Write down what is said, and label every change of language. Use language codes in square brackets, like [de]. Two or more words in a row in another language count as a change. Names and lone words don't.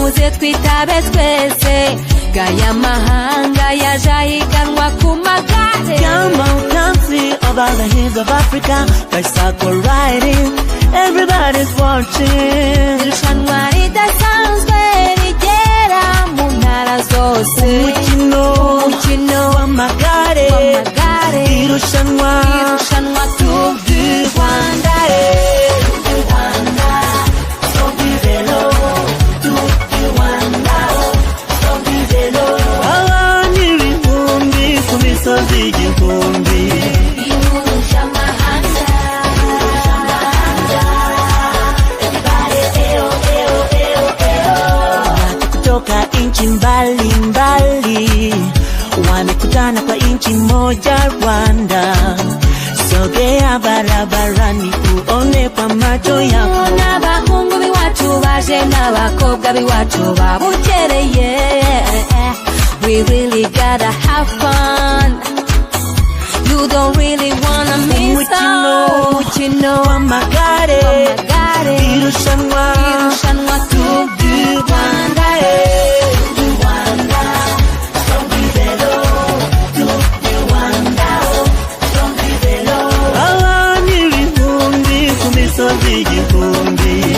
[rw] twitabe twese gaya mahanga yaje ahiganwa ku magare [en] hills of Africa bicycle riding, everybody's watching. [rw] irushanwa ridasanzwe rigera mu ntara zose Umukino w'amagare irushanwa Tour du Rwanda [fr] Tour du vélo, Tour du Rwanda, Tour du vélo. [rw] Abantu ibihumbi ku misozi igihumbi. [sw] Watu kutoka nchi mbalimbali wamekutana kwa nchi moja Rwanda. Sogea barabarani uone kwa macho yako. [rw] n'abahungu b'iwacu baje n'abakobwa b'iwacu babukereye. [en] We really gotta have fun. You don't really wanna miss out. [rw] Umukino w'amagare irushanwa Tour du Rwanda abantu ibihumbi ku misozi igihumbi.